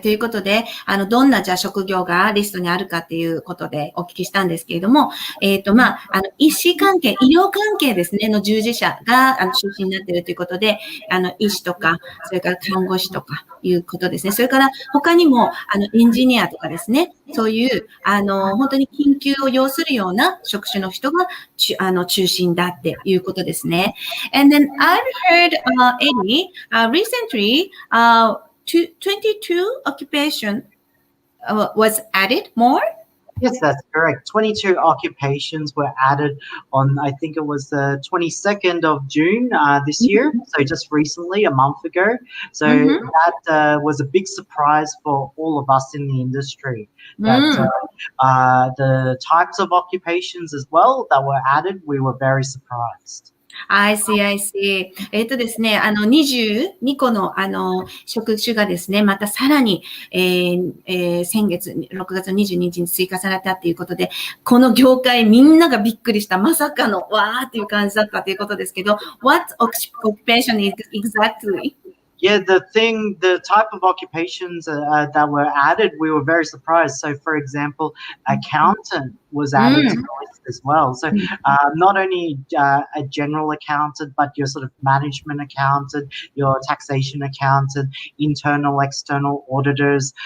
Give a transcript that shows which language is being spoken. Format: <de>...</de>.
<ja>ということで、どんなじゃあ職業がリストにあるかっていうことでお聞きしたんですけれども、医師関係、医療関係ですね、の従事者が、中心になっているということで、医師とか、それから看護師とかいうことですね。それから他にも、エンジニアとかですね、そういう、本当に緊急を要するような職種の人が、中心だっていうことですね。</ja> <en>And then I've heard, Eddie, recently, 22 occupation was added more? Yes, that's correct. 22 occupations were added on, I think it was the 22nd of June this year. So just recently, a month ago. So that was a big surprise for all of us in the industry. That the types of occupations as well that were added, we were very surprised. I see, I see.</en> <ja>ですね、22個の、職種がですね、またさらに、先月、6月22日に追加されたということで、この業界みんながびっくりした、まさかの、わーっていう感じだったということですけど、</ja> <en>what occupation is exactly? Yeah, the type of occupations that were added, we were very surprised. So, for example, accountant was added to the list as well. So, not only a general accountant, but your sort of management accountant, your taxation accountant, internal, external auditors.</en>